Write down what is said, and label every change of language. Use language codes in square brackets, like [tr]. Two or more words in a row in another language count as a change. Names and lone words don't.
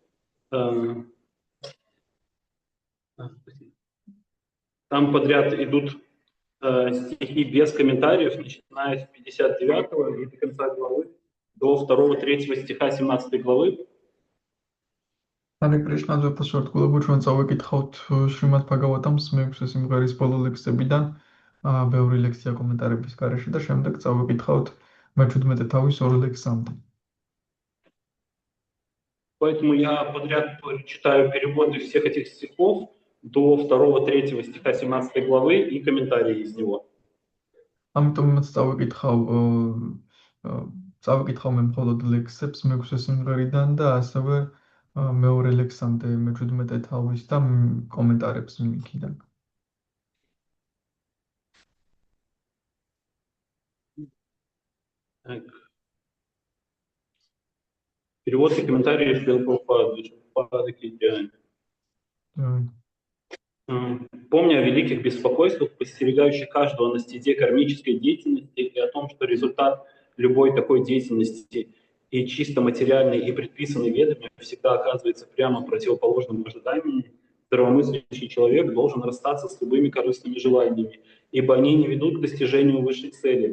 [ru] Там подряд идут стихи без комментариев, начиная с 59-го и до конца главы, до 2-3 стиха 17 главы. Харе Кришна, [ka] ზეპასვართგულობო ჩვენ წავიკითხავთ შრიმად ბჰაგავატამს მე-6 სიმღერის ბოლო ლექსებიდან ბევრი ლექსია კომენტარების გარეშე და შემდეგ წავიკითხავთ მე-17 თავის 2 ლექსამდე. [ru] Поэтому я подряд читаю переводы всех этих стихов до 2-3 стиха 17 главы и комментарии из него. [ka] ამიტომ იმაც წავიკითხავ მე მხოლოდ ლექსებს მე-6 სიმღერიდან და ასევე მეორე ლექსამდე მე-17 თავის და კომენტარებს იქიდან. [ru] Перевод и комментарии Шрилы Прабхупады к идеале. Помня о великих беспокойствах, подстерегающих каждого на стезе кармической деятельности и о том, что результат любой такой деятельности и чисто материальный и предписанный ведами всегда оказывается прямо противоположным ожиданиям, здравомыслящий человек должен расстаться с любыми корыстными желаниями, ибо они не ведут к достижению высшей цели.